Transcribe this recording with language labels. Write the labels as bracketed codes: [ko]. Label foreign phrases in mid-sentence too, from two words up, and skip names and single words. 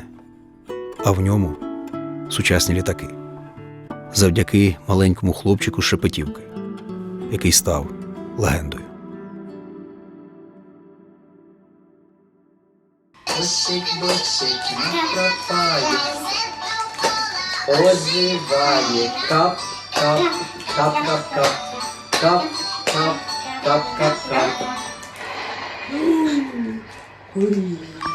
[uk] А в ньому сучасні літаки. Завдяки маленькому хлопчику з Шепетівки, який став легендою. Бусик-бусик не пропає, озиває кап, кап, кап, кап, кап, кап, кап, кап, кап, кап. Курі.